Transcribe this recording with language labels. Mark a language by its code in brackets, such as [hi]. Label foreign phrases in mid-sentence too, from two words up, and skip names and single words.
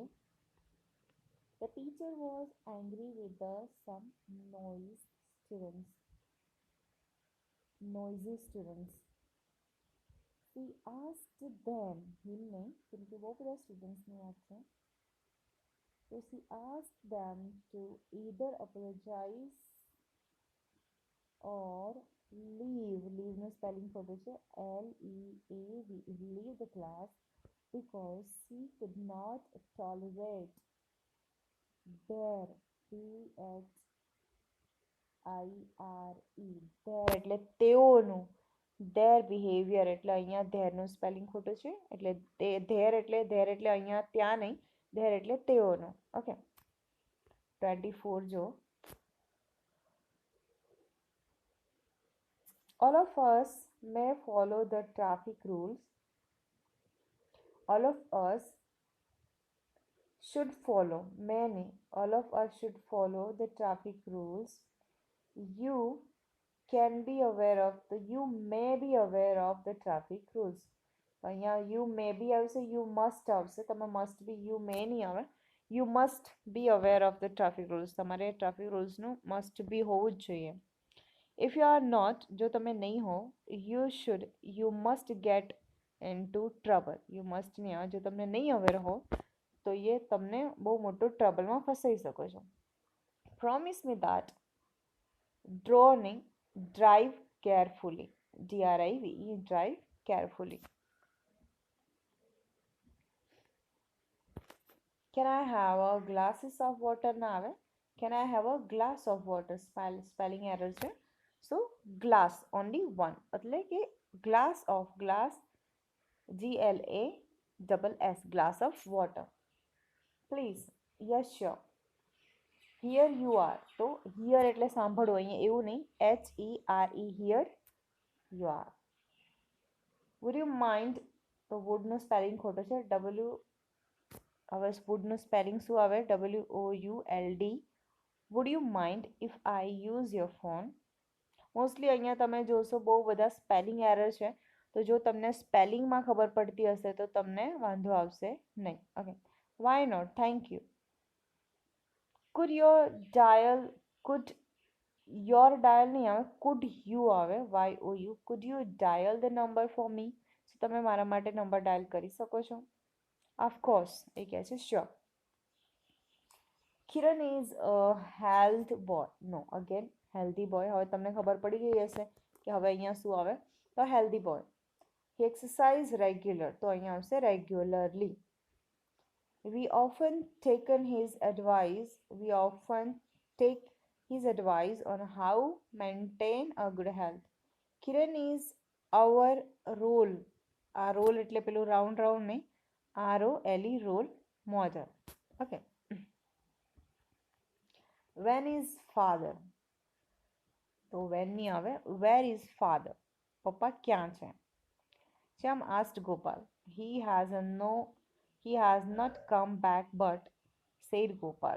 [en] The teacher was angry with some noisy students. He asked them, him [gu] નહીં કેમકે બહુ બધા સ્ટુડન્ટ્સની વાત છે. [en] So she asked them to either apologize or leave [gu] નું સ્પેલિંગ ખોટું છે [en] LEAVE, leave the class because she could not tolerate their THIRE [gu] their એટલે તેઓનું [en] their behavior [gu] એટલે અહીંયા their નું સ્પેલિંગ ખોટું છે એટલે their એટલે અહીંયા ત્યાં નહીં their એટલે તેઓનું. [en] ઓકે 24 જો all of us may follow the traffic rules. All of us should follow all of us should follow the traffic rules. You may be aware of the traffic rules. [gu] અહીંયા [en] you may be [gu] આવશે [en] you must [gu] આવશે. તમે [en] must be you may [gu] નહીં આવે. [en] You must be aware of the traffic rules. [gu] તમારે [en] traffic rules [gu] નું [en] must be [gu] હોવું જ જોઈએ. [en] If you are not, [gu] જો તમે નહીં હો, [en] you must get into trouble. You must [gu] નહીં આવે. જો તમને નહીં aware હો તો એ તમને બહુ મોટો ટ્રબલમાં ફસાઈ શકો છો. [en] Promise me that drive carefully. DRIVE, drive carefully. Can I have a glasses of water [gu] ના આવે. [en] Can I have a glass of water? Spelling error [gu] છે. [en] So glass only one [gu] એટલે કે [en] glass GLASS glass of water. Please. Yes sure. Here you are. [gu] તો here એટલે સાંભળો અહીંયા એવું નહીં [en] HERE here you are. Would you mind [gu] તો would નું સ્પેલિંગ ખોટો છે હવે would નું સ્પેલિંગ શું આવે WOULD. [en] Would you mind if I use your phone? [gu] મોસ્ટલી અહીંયા તમે જોશો બહુ બધા સ્પેલિંગ એરર છે, તો જો તમને સ્પેલિંગમાં ખબર પડતી હશે તો તમને વાંધો આવશે નહીં. [en] okay, why not, thank you. could your dial, could your dial [gu] નહીં આવે, [en] could you આવે, YOU. Could you dial the number for me? [gu] તમે મારા માટે નંબર ડાયલ કરી શકો છો? [en] of course, [gu] એ કહે છે [en] sure. Kiran is a health boy. no, again healthy boy. [gu] હવે તમને ખબર પડી ગઈ હશે કે હવે અહીંયા શું આવે, તો [en] healthy boy. he exercise regular, [gu] તો અહીંયા આવશે [en] રેગ્યુલરલી. We often taken his advice. We often take his advice on how maintain a good health. Kiran is our role. [gu] આ રોલ એટલે પેલું રાઉન્ડ રાઉન્ડ નહીં, [en] ROLE role model. [gu] ઓકે. [en] When is father? [gu] તો when નહીં આવે, [en] where is father? [gu] પપ્પા ક્યાં છે? [en] Shyam asked Gopal. He has not come back but, said Gopal.